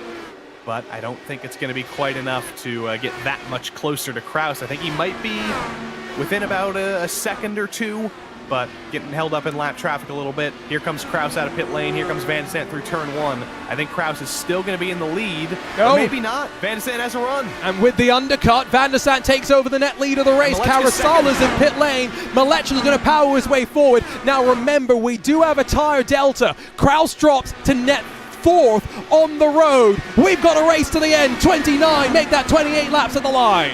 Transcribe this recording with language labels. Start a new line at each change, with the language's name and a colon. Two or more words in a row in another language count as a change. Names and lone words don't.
English: But I don't think it's going to be quite enough to get that much closer to Kraus. I think he might be within about a second or two, but getting held up in lap traffic a little bit. Here comes Kraus out of pit lane. Here comes Van de Sant through turn 1. I think Kraus is still going to be in the lead, but maybe not. Van de Sant has a run. And with the undercut, Van de Sant takes over the net lead of the race. Carasala's in pit lane. Malechka's going to power his way forward. Now remember, we do have a tire delta. Kraus drops to net 4th on the road. We've got a race to the end. 29, make that 28 laps at the line.